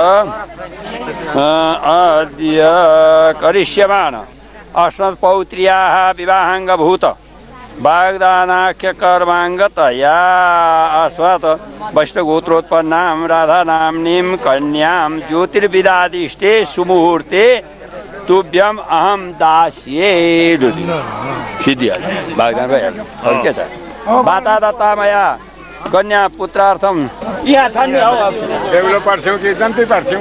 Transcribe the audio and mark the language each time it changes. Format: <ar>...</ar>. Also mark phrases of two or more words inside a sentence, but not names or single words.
<sa>करिष्यमाण अस्मत्पौत्र्याः विवाहाङ्गभूत वाग्दानाख्य कर्माङ्गतया अस्मत् वैष्णवगोत्रोत्पन्नां राधा नाम्नीं कन्यां ज्योतिर्विदादिष्टे सुमुहूर्ते तुभ्यम अहम दास्ये</sa> <ne>सिद्धिहाल्छ वाग्दान भइहाल्छ अरू के छ</ne> <sa>बाता दत्ता मया कन्या पुत्रार्थम</sa> <ne>यहाँ छ नि हौ बेहुलो पर्छौँ कि जन्तै पर्छौँ</ne>